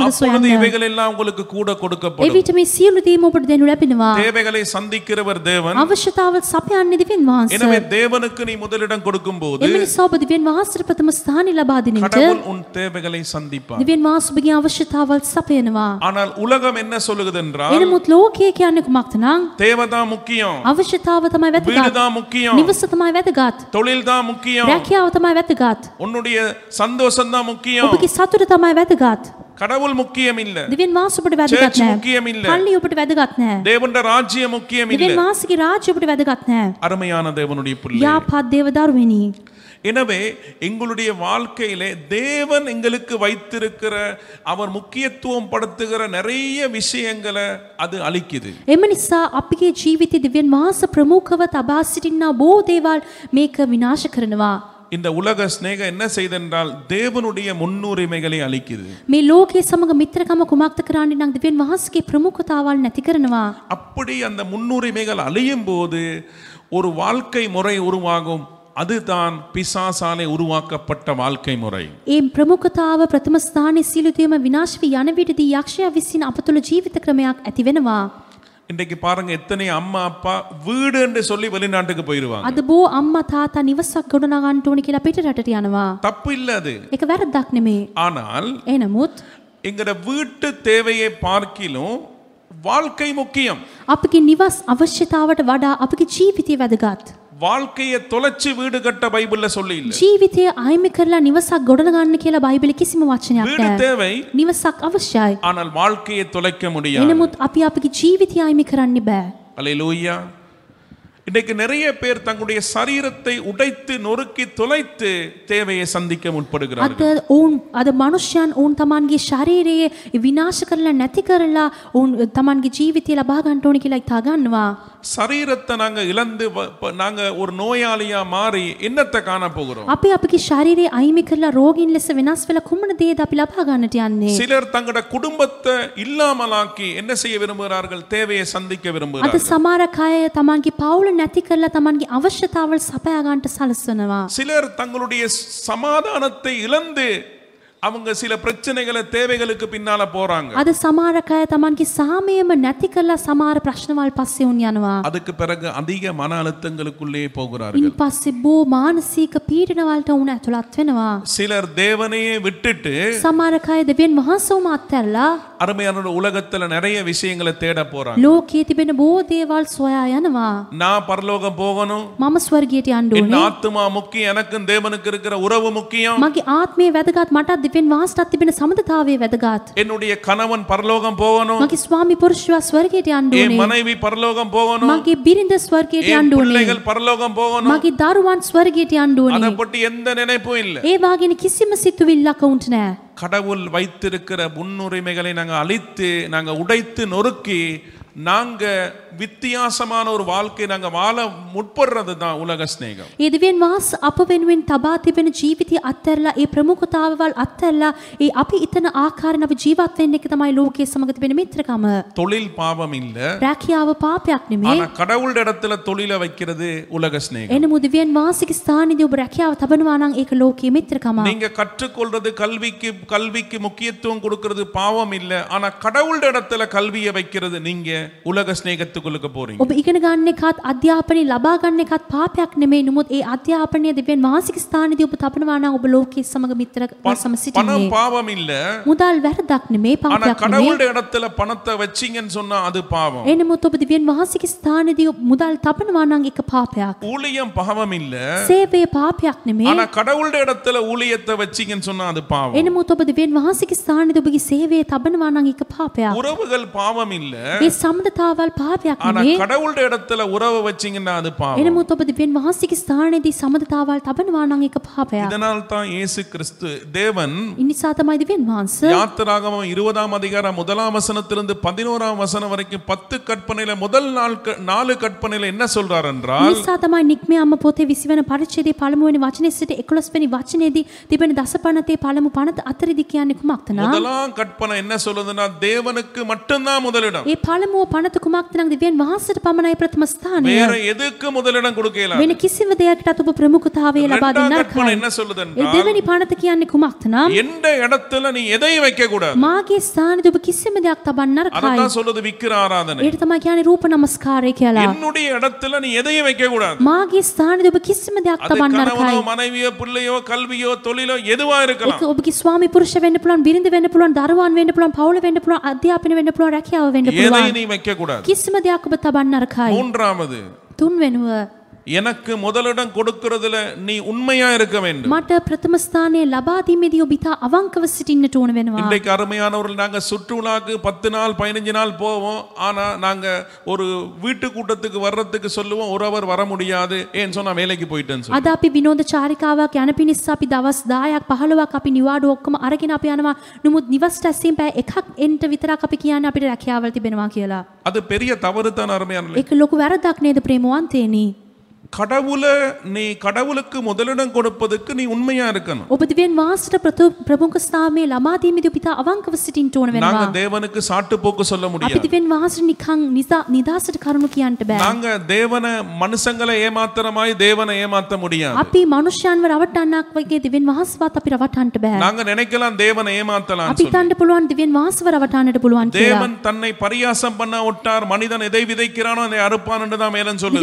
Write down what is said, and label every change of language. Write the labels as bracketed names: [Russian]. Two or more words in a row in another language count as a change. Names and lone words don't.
[Tamil] அப்பொழுது [Sinhala] සොයන්න. [Tamil] இவைகள் எல்லாம் உங்களுக்கு கூட கொடுக்கப்படும். [Sinhala] එවිට මේ සියලු දේම ඔබට දෙනු ලැබෙනවා. [Tamil] தேவைகளை சந்திக்கிறவர் தேவன். [Sinhala] අවශ්‍යතාවල් සපයන්නේ දිවෙන් [Tamil] எனவே [Sinhala] වහන්සේ. [Tamil] தேவனுக்கு நீ முதலிடம் கொடுக்கும்போது [Sinhala] එම නිසා ඔබ දිවෙන් වහන්සේට ප්‍රථම ස්ථානය ලබා දෙන විට [Tamil] கடவுள் உன் தேவைகளை சந்திப்பார். [Sinhala] දිවෙන් වහන්සේ ඔබගේ අවශ්‍යතාවල් සපයනවා. [Tamil] ஆனால் உலகம் என்ன சொல்லுகிறது என்றால், [Sinhala] එනමුත් ලෝකයේ කියන්නේ කුමක්ද නම් [Tamil] தேவைதான் முக்கியம், [Sinhala] අවශ්‍යතාව තමයි වැදගත්. [Tamil] வீடுதான் முக்கியம், [Sinhala] නිවස තමයි වැදගත්. [Tamil] தொழில்தான் முக்கியம், [Sinhala] රැකියාව තමයි වැදගත්. [Tamil] உன்னுடைய சந்தோஷம் தான் முக்கியம். [Sinhala] ඔබගේ සතුට තමයි වැදගත්. [Tamil] கடவுள் முக்கியம் இல்ல, [Sinhala] දිවෙන් වහන්සේ ඔබට වැදගත් [Tamil] Church [Sinhala] නෑ. [Tamil] முக்கியம் இல்ல, [Sinhala] පල්ලිය ඔබට වැදගත් නෑ. [Tamil] தேவனுடைய ராஜ்யம் முக்கியம் இல்ல. [Sinhala] දිවෙන් වහන්සේගේ රාජ්‍ය ඔබට වැදගත් නෑ. [Tamil] அருமையான தேவனுடைய பிள்ளை, [Sinhala] යාපත් දේව දරුවෙනි. [Tamil] எனவே எங்களுடைய வாழ்க்கையிலே தேவன் எங்களுக்கு வைத்திருக்கிற அவர் முக்கியத்துவம் படுத்துகிற நிறைய விஷயங்களை அது அளிக்குது. [Sinhala] එම නිසා අපගේ ජීවිතයේ දිවෙන් වහන්සේ ප්‍රමුඛව තබා සිටිනා බොහෝ දේවල් මේක විනාශ කරනවා. [Tamil] இந்த உலக ஸ்நேகம் என்ன செய்தென்றால் தேவனுடைய முன்னுரிமைகளை அளிக்குது. [Sinhala] මේ ලෝකයේ සමග මිත්‍රකම කුමක්ද කරන්නේ නම් දිවෙන් වහන්සේගේ ප්‍රමුඛතාවල් නැති කරනවා. [Tamil] அப்படி அந்த முன்னுரிமைகள் அழியும் போது ஒரு வாழ்க்கை முறை உருவாகும். அதுதான் பிசாசாலே உருவாக்கப்பட்ட வாழ்க்கை முறை. [Sinhala] ඒ ප්‍රමුඛතාව ප්‍රථම ස්ථානයේ සියලු දේම විනාශ වී යන විටදී යක්ෂයා විසින් අප තුළ ජීවිත ක්‍රමයක් ඇති වෙනවා. [Tamil] இன்றைக்கு பாருங்க, எத்தனை அம்மா அப்பா வீடு என்று சொல்லி வெளிநாட்டுக்கு போயிருவாங்க. [Sinhala] අද බොහෝ අම්මා තාත්තා නිවසක් ගොඩනගන්න ඕනේ කියලා පිට රටට යනවා. [Tamil] தப்பு இல்ல அது. [Sinhala] ඒක වැරද්දක් නෙමෙයි. [Tamil] ஆனால் [Sinhala] එනමුත් [Tamil] எங்கட வீட்டு தேவையை பார்க்கிலும் வாழ்க்கை முக்கியம். [Sinhala] අපගේ නිවස් අවශ්‍යතාවට වඩා අපගේ ජීවිතය වැදගත්. [Tamil] வாழ்க்கையை தொலைச்சு வீடு கட்ட பைபிள்ல சொல்லி இல்ல. [Sinhala] ජීවිතය අයිමි කරලා නිවසක් ගොඩනගන්න කියලා බයිබලෙ කිසිම වචනයක් [Tamil] வீடு [Sinhala] නැහැ. [Tamil] தேவை, [Sinhala] නිවසක් අවශ්‍යයි. [Tamil] ஆனால் வாழ்க்கையை தொலைக்க முடியாது. [Sinhala] එනමුත් අපි අපගේ ජීවිතය අයිමි කරන්න බෑ. [Tamil] அல்லேலூயா. இன்றைக்கு நிறைய பேர் தங்களுடைய சரீரத்தை உடைத்து நொறுக்கி தொலைத்து தேவையை சந்திக்க முற்படுகிறார்கள். [Sinhala] අද මනුෂ්‍යයන් ඔවුන් තමන්ගේ ශරීරයේ විනාශ කරලා නැති කරලා ඔවුන් තමන්ගේ ජීවිතය ලබා ගන්න ඕනේ කියලා හිතා ගන්නවා. [Tamil] சரீரத்தை நாங்க இழந்து நாங்க ஒரு நோயாளியா மாறி என்னத்தை காண போகிறோம்? [Sinhala] අපි අපගේ ශරීරය අයිමි කරලා රෝගීන් ලෙස වෙනස් වෙලා කුමන දේද අපි ලබා ගන්නට යන්නේ? [Tamil] சிலர் தங்களோட குடும்பத்தை இல்லாமலாக்கி என்ன செய்ய விரும்புகிறார்கள்? தேவையை சந்திக்க [Sinhala] අද [Tamil] விரும்புகிறார்கள். [Sinhala] සමහර අය තමන්ගේ පවුල නැති කරලා තමන්ගේ අවශ්‍යතාවල් සපයා ගන්නට සලස්වනවා. [Tamil] சிலர் தங்களுடைய சமாதானத்தை இழந்து அவங்க சில பிரச்சனைகளை தேவைகளுக்கு பின்னால போறாங்க. [Sinhala] අද සමහර අය තමන්ගේ සාමයම නැති කරලා සමහර ප්‍රශ්නවල් පස්සේ උන් යනවා. [Tamil] அதுக்கு பிறகு அதிக மன அழுத்தங்களுக்குள்ளே போகிறார்கள். [Sinhala] ඉන් පස්සේ බොහෝ මානසික පීඩනවලට උන් ඇතුළත් වෙනවා. [Tamil] சிலர் தேவனையே விட்டுட்டு [Sinhala] සමහර අය දෙවියන් වහන්සේවම අත්හැරලා [Tamil] அருமையான உலகத்துல நிறைய விஷயங்களை தேட போறாங்க. [Sinhala] ලෝකයේ තිබෙන බොහෝ දේවල් සොයා යනවා. [Tamil] நான் பரலோகம் போகணும், [Sinhala] මම ස්වර්ගයට යන්න [Tamil] என் [Sinhala] ඕනේ. [Tamil] ஆத்துமா முக்கியம், எனக்கும் தேவனுக்கு இருக்கிற உறவு முக்கியம், [Sinhala] මගේ ආත්මය වැදගත්, මටත් දෙවියන් වහන්සේටත් තිබෙන සමතතාවය වැදගත්. [Tamil] என்னுடைய கணவன் பரலோகம் போகணும், [Sinhala] මගේ ස්වාමි පුරුෂයා ස්වර්ගයට යන්න [Tamil] என் [Sinhala] ඕනේ. [Tamil] மனைவி பரலோகம் போகணும், [Sinhala] මගේ බිරිඳ ස්වර්ගයට [Tamil] என் [Sinhala] යන්න ඕනේ. [Tamil] பிள்ளைகள் பரலோகம் போகணும். [Sinhala] මගේ දරුවන් ස්වර්ගයට යන්න [Tamil] அதை [Sinhala] ඕනේ. [Tamil] பற்றி எந்த நினைப்பும் இல்லை. [Sinhala] ඒ වාගෙන කිසිම සිතුවිල්ලක් උන්ට නැහැ. [Tamil] கடவுள் வைத்திருக்கிற முன்னுரிமைகளை நாங்க அழித்து, நாங்க உடைத்து நொறுக்கி, நாங்க வித்தியாசமான ஒரு வாழ்க்கை நாங்க வாழ முற்படுறது தான் உலக ஸ்நேகம். [Sinhala] ඒ දෙවියන් වහන්සේ අප වෙනුවෙන් තබා තිබෙන ජීවිතය අත්හැරලා ඒ ප්‍රමුඛතාවවල් අත්හැරලා ඒ අපි ඊතන ආකාරයෙන් අපි ජීවත් වෙන්න එක තමයි ලෝකයේ සමග තිබෙන මිත්‍රකම. [Tamil] தொழில் பாவம் இல்ல, [Sinhala] රැකියාව පාපයක් නෙමෙයි. [Tamil] ஆனா கடவுளுடைய இடத்துல தொழிலை வைக்கிறது உலக ஸ்நேகம். [Sinhala] එනමුත් දෙවියන් වහන්සේගේ ස්ථානයේදී ඔබ රැකියාව තබනවා නම් ඒක ලෝකයේ මිත්‍රකම. [Tamil] நீங்க கற்றுக்கொள்றது கல்விக்கு முக்கியத்துவம் கொடுக்கிறது பாவம் இல்ல, ஆனா கடவுளுடைய இடத்துல கல்வியை வைக்கிறது நீங்க உலக ஸ்நேகத்துக்குள்ள போறீங்க. [Sinhala] ඔබ ඉගෙන ගන්න එකත් අධ්‍යාපනය ලබා ගන්න එකත් පාපයක් නෙමෙයි. නමුත් ඒ අධ්‍යාපනය දෙවියන් වහන්සේගේ ස්ථානයේදී ඔබ තබනවා නම් ඔබ ලෝකයේ සමග මිත්‍රකම [Tamil] பணம் [Sinhala] සිටින්නේ. [Tamil] பாவம் இல்ல, [Sinhala] මුදල් වැරදක් නෙමෙයි, [Tamil] ஆனா [Sinhala] පාපයක් නෙමෙයි. [Tamil] கடவுளுடைய இடத்துல பணத்தை வச்சீங்கன்னு சொன்னா அது பாவம். [Sinhala] එනමුත් ඔබ දෙවියන් වහන්සේගේ ස්ථානයේදී මුදල් තබනවා නම් ඒක පාපයක්. [Tamil] ஊழியம் பாவம் இல்ல, [Sinhala] සේවය පාපයක් නෙමෙයි. [Tamil] ஆனா கடவுளுடைய இடத்துல ஊழியத்தை வச்சீங்கன்னு சொன்னா அது பாவம். [Sinhala] එනමුත් ඔබ දෙවියන් වහන්සේගේ ස්ථානයේදී ඔබගේ සේවය තබනවා නම් ඒක පාපයක්. [Tamil] உறவுகள் பாவம் இல்ல, [Sinhala] ඒ සම්බන්ධතාවල් පාපයක් [Tamil] ஆனா [Sinhala] නෙමෙයි. [Tamil] கடவுளுடைய இடத்துல உறவு வச்சீங்கன்னா அது பாவம். [Sinhala] එනමුත් ඔබ දෙවියන් වහන්සේගේ ස්ථානයේදී සම්බන්ධතාවල් තබනවා නම් ඒක පාපයක්. [Tamil] இதனால் தான் இயேசு கிறிஸ்து தேவன் [Sinhala] ඉනිසා තමයි දෙවියන් වහන්සේ [Tamil] யாத்திராகமம் 20ஆம் அதிகாரம் 1ஆம் வசனத்திலிருந்து 11ஆம் வசனம் வரைக்கும் 10 கற்பனையில முதல் 4 கற்பனையில என்ன சொல்றார் என்றால், [Sinhala] නිසා තමයි නික්මේ අම්ම පොතේ 20 වෙනි පරිච්ඡේදයේ පළමුවෙනි වචනේ සිට 11 වෙනි වචනේදී තිබෙන දසපනතේ පළමු පනත අතරදී කියන්නේ කුමක්ද නා? [Tamil] முதலாம் கற்பனை என்ன சொல்லுதுன்னா தேவனுக்கு மட்டும்தான் முதலிடம். [Sinhala] ඒ පළමුව පනත කුමක්ද නම් දෙවියන් වහන්සේට පමණයි ප්‍රථම ස්ථානය. [Tamil] வேற எதுக்கு முதலிடம் கொடுக்கலாம்? [Sinhala] වෙන කිසිම දෙයකටත් ඔබ ප්‍රමුඛතාවය ලබා දෙන්න [Tamil] கற்பனை [Sinhala] නරකයි. [Tamil] என்ன [Sinhala] ඒ [Tamil] சொல்லுதுன்னா [Sinhala] දෙවෙනි පනත කියන්නේ කුමක්ද නම් [Tamil] எந்த இடத்துல நீ எதையும் வைக்க கூடாது. [Sinhala] මාගේ ස්ථානයේ ඔබ කිසිම දෙයක් තබන්න නරකයි. [Tamil] அதான் சொல்லுது விக்கிர ஆராதனை. [Sinhala] ඒකට තමයි කියන්නේ රූප නමස්කාරය කියලා. [Tamil] என்னுடைய இடத்துல நீ எதையும் வைக்க கூடாது. [Sinhala] මාගේ ස්ථානයේ ඔබ කිසිම දෙයක් [Tamil] அது [Sinhala] තබන්න [Tamil] கணவனோ [Sinhala] නරකයි. [Tamil] மனைவியோ பிள்ளையோ கல்வியோ தொழிலோ எதுவா இருக்கலாம். [Sinhala] ඒක ඔබගේ ස්වාමි පුරුෂ වෙන්න පුළුවන්, බිරිඳ වෙන්න පුළුවන්, දරුවන් වෙන්න පුළුවන්, පවුල වෙන්න පුළුවන්, අධ්‍යාපනය වෙන්න පුළුවන්, රැකියාව වෙන්න [Tamil] எதையும் [Sinhala] පුළුවන්. [Tamil] நீ வைக்க கூடாது. [Sinhala] කිසිම දෙයක් ඔබ තබන්න නරකයි. [Tamil] மூன்றாவது, [Sinhala] තුන්වෙනුව [Tamil] எனக்கு முதலிடம் கொடுக்கிறதுல நீ உண்மையா இருக்க வேண்டும். [Sinhala] මට ප්‍රථම ස්ථානය ලබා දීමේදී ඔබ ඉතා අවංකව සිටින්නට ඕන වෙනවා. [Tamil] இன்றைக்கு அருமையானவர்கள் நாங்க சுற்றுலாக்கு 10 நாள் 15 நாள் போவோம். ஆனா நாங்க ஒரு வீட்டு கூட்டத்துக்கு வர்றதுக்கு சொல்லுவோம், ஒரு அவர் வர முடியாது ஏன்னு சொன்னா வேலைக்கு போயிட்டேன்னு சொல்லி. [Sinhala] අද අපි විනෝද චාරිකාවක් යන පිණිස අපි දවස් 10ක් 15ක් අපි නිවාඩු ඔක්කොම අරගෙන අපි යනවා. නමුත් නිවස් ටැස්සීම් පැය එකක් එන්ට විතරක් අපි කියන්නේ අපිට රැකියාවල් තිබෙනවා කියලා. [Tamil] அது பெரிய தவறு தான் அருமையானவர்களே. [Sinhala] ඒක ලොකු වැරදක් නේද ප්‍රේමවන්තේනි? [Tamil] நீ கடவுளுக்கு முதலிடம் கொடுப்பதற்கு நீ உண்மையா இருக்கணும். [Sinhala] ඔබ දෙවියන් වහන්සේට ප්‍රමුඛ ස්ථානයේ ලබා දීමේදී ඔබ ඉතා අවංකව සිටින්න ඕන [Tamil] நாங்க [Sinhala] වෙනවා. [Tamil] தேவனுக்கு சாட்டு போக்கு சொல்ல [Sinhala] අපි [Tamil] முடியாது. [Sinhala] දෙවියන් වහන්සේට නිකන් නිදාසට කරුණු කියන්න බෑ. [Tamil] நாங்க தேவனை மனுஷங்களை ஏமாத்துறமாய் தேவனை ஏமாத்த முடியாது. [Sinhala] අපි මනුෂ්‍යයන්ව රවටන්නක් වගේ දෙවියන් වහන්සේවත් අපි රවටන්න බෑ. [Tamil] நாங்க நினைக்கலாம் தேவனை ஏமாத்தலாம் [Sinhala] අපි හිතන්න පුළුවන් දෙවියන් වහන්සේව රවටන්නට පුළුවන් කියලා. [Tamil] தேவன் தன்னை பரியாசம் பண்ண விட்டார், மனிதன் எதை விதைக்கிறானோ அதை அறுப்பான் என்று தான் மேலும் சொல்லுது.